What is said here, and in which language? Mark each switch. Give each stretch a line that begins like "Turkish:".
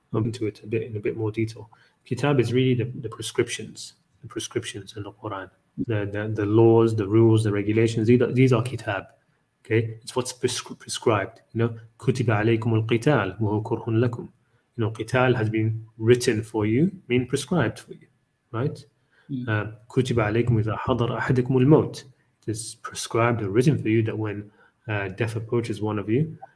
English: Into it in a bit more detail. Kitab is really the prescriptions in the Quran, the laws, the rules, the regulations. These are Kitab. Okay, it's what's prescribed.
Arabic: Kutiba alaykum al-qital wa huwa kurhun lakum.
English: Qital has been written for you, mean prescribed for you, right? Mm.
Arabic: كتب عليكم إذا حضر أحدكم الموت.
English: It is prescribed or written for you that when death approaches one of you,